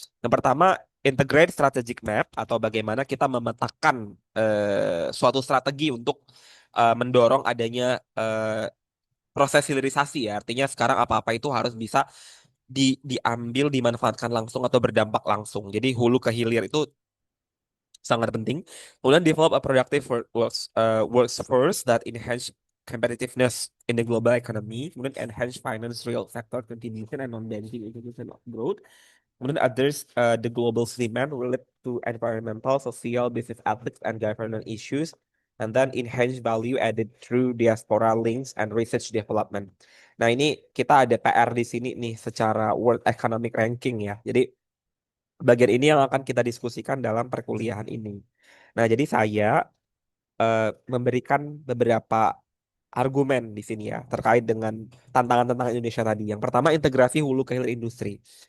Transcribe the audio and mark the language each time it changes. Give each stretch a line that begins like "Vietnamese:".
Indonesian: Yang pertama,
English: integrate strategic map
Indonesian: atau bagaimana kita memetakan suatu strategi untuk mendorong adanya proses hilirisasi ya. Artinya sekarang apa-apa itu harus bisa diambil, dimanfaatkan langsung atau berdampak langsung. Jadi hulu ke hilir itu sangat penting.
English: Kemudian develop a productive workforce that enhance competitiveness in the global economy. Kemudian enhance financial sector contribution and non-banking institution of growth. Kemudian address the global demand related to environmental, social, business ethics, and governance issues. And then enhance value added through diaspora links and research development.
Indonesian: Nah ini kita ada PR di sini nih secara World Economic Ranking ya. Jadi bagian ini yang akan kita diskusikan dalam perkuliahan ini. Nah, jadi saya memberikan beberapa argumen di sini ya terkait dengan tantangan-tantangan Indonesia tadi. Yang pertama, integrasi hulu ke hilir industri.